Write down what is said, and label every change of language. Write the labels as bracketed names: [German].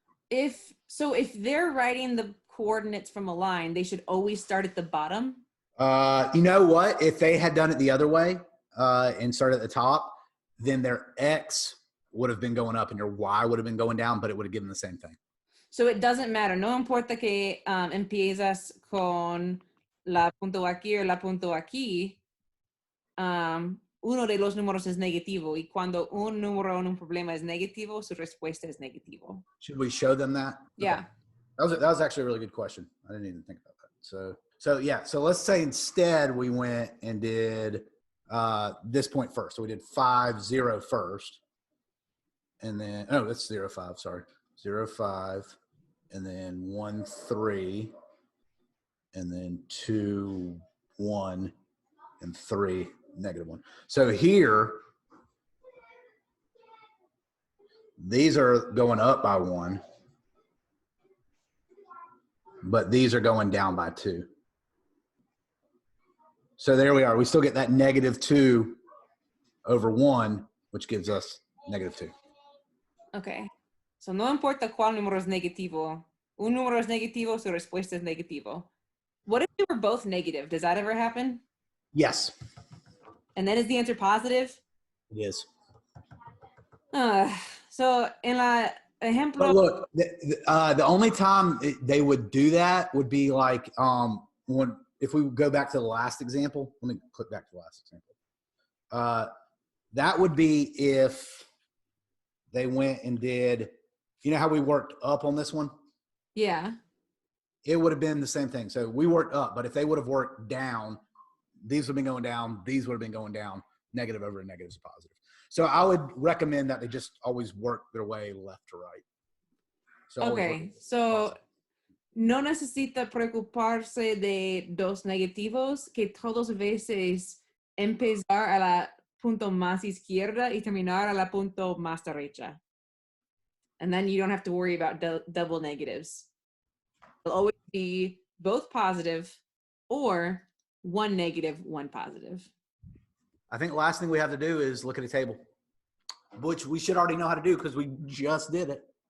[English] If they're writing the coordinates from a line, they should always start at the bottom. You know what? If they had done it the other way and started at the top, then their x would have been going up and your y would have been going down, but it would have given the same thing. So it doesn't matter. [Spanish] No importa que empiezas con la punto aquí o la punto aquí. Uno de los números es negativo y cuando un número en un problema es negativo, su respuesta es negativo. [English] Should we show them that? Yeah. Okay. That was actually a really good question. I didn't even think about that. So yeah. So let's say instead we went and did this point first. So we did 5, 0 first, and then that's 0, 5. Sorry, 0, 5, and then 1, 3, and then 2, 1, and 3, negative 1. So here, these are going up by 1, but these are going down by 2. So there we are. We still get that negative 2 over 1, which gives us negative 2. Okay. [Spanish] So no importa cuál número es negativo. Un número es negativo, su respuesta es negativo. [English] What if they were both negative? Does that ever happen? Yes, And then is the answer positive? it is. [Spanish] So en la ejemplo. [English] But look, the only time they would do that would be like if we go back to the last example. Let me click back to the last example. That would be if they went and did, you know how we worked up on this one? Yeah. It would have been the same thing. So we worked up, but if they would have worked down, these would have been going down, these would have been going down, negative over a negative is positive. So I would recommend that they just always work their way left to right. So [Spanish] Okay, so no necesita preocuparse de dos negativos, que todos veces empezar a la punto más izquierda y terminar a la punto más derecha. [English] And then you don't have to worry about double negatives. It'll always be both positive or one negative, one positive. I think the last thing we have to do is look at a table, which we should already know how to do because we just did it.